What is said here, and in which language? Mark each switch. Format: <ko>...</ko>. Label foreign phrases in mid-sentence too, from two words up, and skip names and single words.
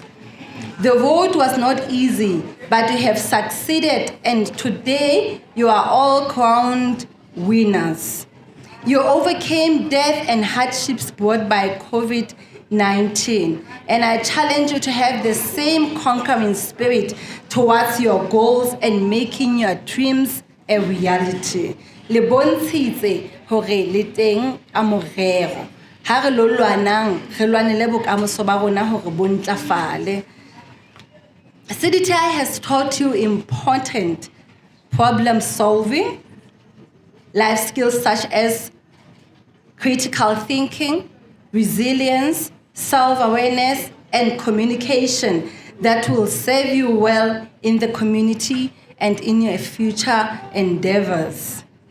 <en>The road was not easy, but you have succeeded, and today you are all crowned winners. You overcame death and hardships brought by COVID-19, and I challenge you to have the same conquering spirit towards your goals and making your dreams a reality.</en> <st>Le bontshitse hore le teng a morero. Ha re lo lwanang, re lwanele bokamoso ba rona hore bo ntlafale.</st> <en>CDTI has taught you important problem solving, life skills such as critical thinking, resilience, self-awareness, and communication that will serve you well in the community and in your future endeavors.</en>